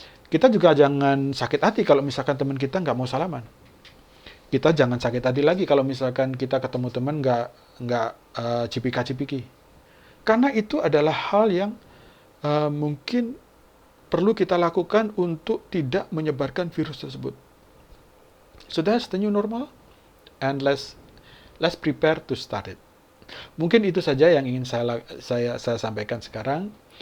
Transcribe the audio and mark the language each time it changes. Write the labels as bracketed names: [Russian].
[Indonesian] Kita juga jangan sakit hati kalau misalkan teman kita nggak mau salaman. Kita jangan sakit hati lagi kalau misalkan kita ketemu teman nggak cipika-cipiki. Karena itu adalah hal yang mungkin perlu kita lakukan untuk tidak menyebarkan virus tersebut. [English] So that's the new normal, and let's prepare to start it. [Indonesian] Mungkin itu saja yang ingin saya sampaikan sekarang.